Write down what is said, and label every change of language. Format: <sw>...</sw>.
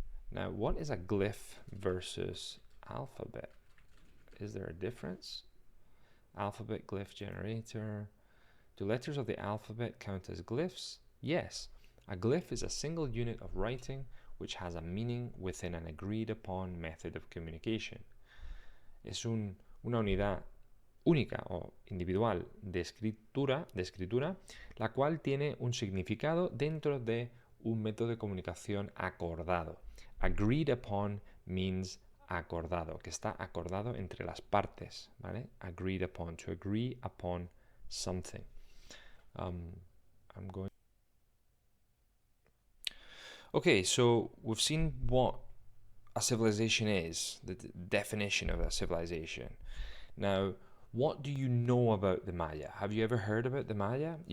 <en>Now, what is a glyph versus alphabet? Is there a difference? Alphabet glyph generator. Do letters of the alphabet count as glyphs? Yes. A glyph is a single unit of writing which has a meaning within an agreed upon method of communication.</en> <es>Es una unidad única o individual de escritura, la cual tiene un significado dentro de un método de comunicación acordado.</es> <en>Agreed upon means</en> <es>acordado, que está acordado entre las partes, ¿vale?</es> <en>Agreed upon, to agree upon something. Okay, so we've seen what a civilization is, the definition of a civilization. Now, what do you know about the Maya? Have you ever heard about the Maya?</en>